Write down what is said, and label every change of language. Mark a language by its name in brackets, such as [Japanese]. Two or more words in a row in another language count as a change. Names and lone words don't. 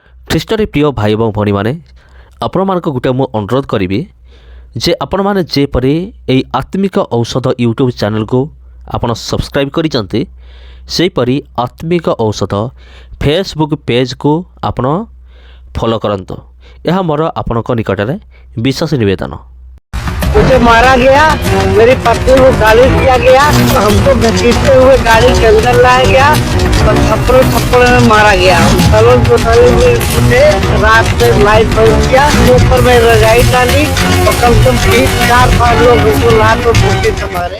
[Odia] ଖ୍ରୀଷ୍ଟରେ ପ୍ରିୟ ଭାଇ ଏବଂ ଭଉଣୀମାନେ, ଆପଣମାନଙ୍କୁ ଗୋଟେ ମୁଁ ଅନୁରୋଧ କରିବି ଯେ ଆପଣମାନେ ଯେପରି ଏହି ଆତ୍ମିକ ଔଷଧ ୟୁଟ୍ୟୁବ୍ ଚ୍ୟାନେଲକୁ ଆପଣ ସବସ୍କ୍ରାଇବ୍ କରିଛନ୍ତି, ସେହିପରି ଆତ୍ମିକ ଔଷଧ ଫେସବୁକ୍ ପେଜ୍କୁ ଆପଣ ଫଲୋ କରନ୍ତୁ। ଏହା ମୋର ଆପଣଙ୍କ ନିକଟରେ ବିଶେଷ ନିବେଦନ। [Hindi] मुझे मारा गया, मेरी पत्नी को गाली दिया गया, तो हमको घसीटते हुए गाड़ी के अंदर लाया गया और थप्पड़ में मारा गया। सलोन कोठारी में उठे, रात में लाइट बंद किया, ऊपर में रजाई डाली और कम से कम 3-4-5 लोग उसको लात और मुट्ठी से मारे।